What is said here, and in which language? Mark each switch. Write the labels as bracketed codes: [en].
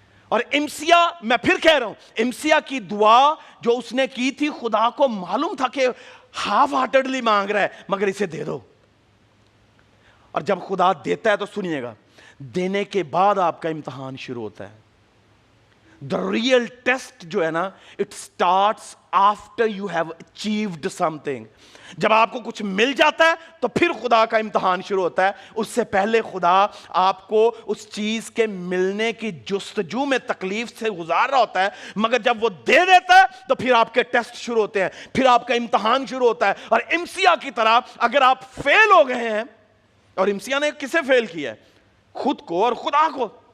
[ur] اور امسیا, میں پھر کہہ رہا ہوں, امسیا کی دعا جو اس نے کی تھی, خدا کو معلوم تھا کہ ہاف ہارٹیڈلی مانگ رہا ہے, مگر اسے دے دو. اور جب خدا دیتا ہے تو سنیے گا, دینے کے بعد آپ کا امتحان شروع ہوتا ہے. [en] The real test [ur] جو ہے نا, [en] it starts after you have achieved something. [ur] جب آپ کو کچھ مل جاتا ہے تو پھر خدا کا امتحان شروع ہوتا ہے. اس سے پہلے خدا آپ کو اس چیز کے ملنے کی جستجو میں تکلیف سے گزار رہا ہوتا ہے, مگر جب وہ دے دیتا ہے تو پھر آپ کے ٹیسٹ شروع ہوتے ہیں, پھر آپ کا امتحان شروع ہوتا ہے. اور امسیا کی طرح اگر آپ فیل ہو گئے ہیں, اور امسیا نے کسے فیل کیا ہے, خود کو اور خدا کو.